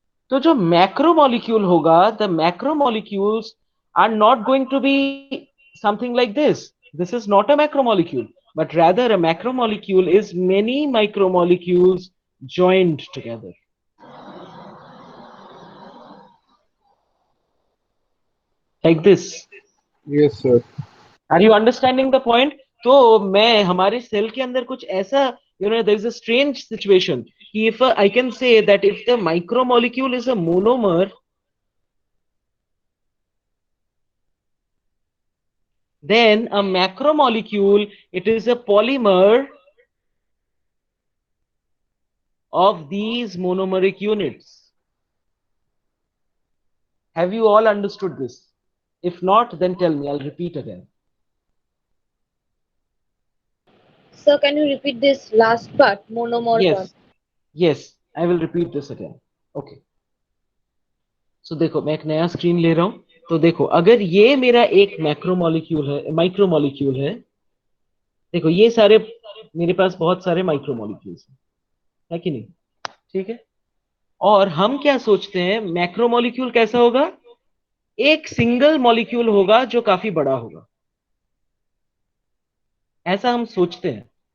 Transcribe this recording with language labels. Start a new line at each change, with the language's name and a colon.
Hindi: तो जो मैक्रोमोलिक्यूल होगा,
English: The macromolecules are not going to be something like this is not a macromolecule, but rather a macromolecule is many micromolecules joined together, like this. Yes sir. Are you understanding the point?
Hindi: तो मैं हमारे cell के अंदर कुछ ऐसा,
English: there is a strange situation कि if I can say that if the micromolecule is a monomer, then a macromolecule, it is a polymer of these monomeric units. Have you all understood this? If not, then tell me, I'll repeat again. Sir, can you repeat this last part, monomer part? Yes, I will repeat this again. Okay.
Hindi: So देखो, मैं एक नया screen ले रहा हूं। तो देखो, अगर ये मेरा एक मैक्रोमोलिक्यूल है, माइक्रोमोलिक्यूल है, देखो ये सारे मेरे पास बहुत सारे माइक्रोमोलिक्यूल्स हैं, है कि नहीं? ठीक है। और हम क्या सोचते हैं, मैक्रोमोलिक्यूल कैसा होगा? एक सिंगल मॉलिक्यूल होगा जो काफी बड़ा होगा, ऐसा हम सोचते हैं।